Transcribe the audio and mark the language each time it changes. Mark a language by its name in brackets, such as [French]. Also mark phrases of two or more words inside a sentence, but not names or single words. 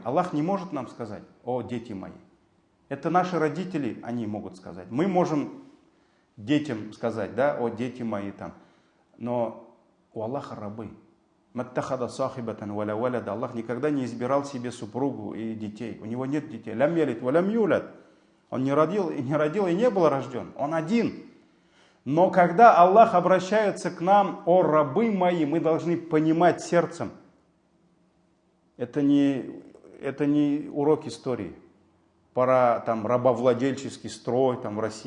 [Russian] Аллах не может нам сказать: о дети мои. Это наши родители, они могут сказать. Мы можем детям сказать, да, о дети мои там. Но у Аллаха рабы. [Arabic] ما اتخذ صاحبة ولا ولدا. [Russian] Аллах никогда не избирал себе супругу и детей. У него нет детей. [Arabic] لم يلد ولم يولد. [Russian] Он не родил и не был рожден. Он один. Но когда Аллах обращается к нам: о рабы мои, мы должны понимать сердцем. Это не урок истории. Пора там рабовладельческий строй там в России.